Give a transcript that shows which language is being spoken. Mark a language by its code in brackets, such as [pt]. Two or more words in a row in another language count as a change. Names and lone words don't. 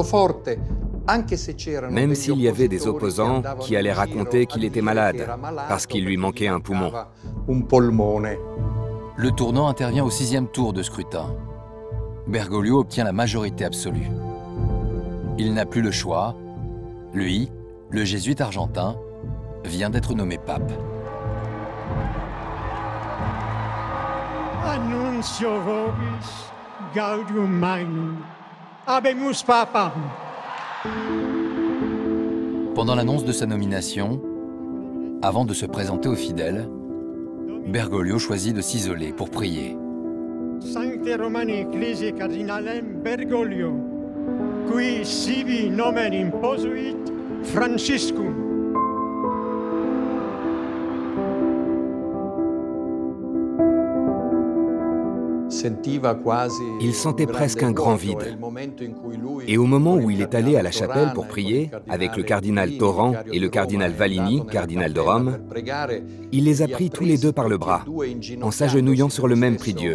[fr] Même s'il y avait des opposants qui allaient raconter qu'il était malade, parce qu'il lui manquait un poumon. Le tournant intervient au 6e tour de scrutin. Bergoglio obtient la majorité absolue. Il n'a plus le choix. Lui, le jésuite argentin, vient d'être nommé pape. [la] Annuncio vobis gaudium magnum. Habemus papam. [fr] Pendant l'annonce de sa nomination, avant de se présenter aux fidèles, Bergoglio choisit de s'isoler pour prier. [la] Sancte Romani Ecclesiae Cardinalem Bergoglio, qui sibi nomen imposuit Franciscum. [fr] Il sentait presque un grand vide. Et au moment où il est allé à la chapelle pour prier, avec le cardinal Torrent et le cardinal Valigny, cardinal de Rome, il les a pris tous les deux par le bras, en s'agenouillant sur le même prie-dieu.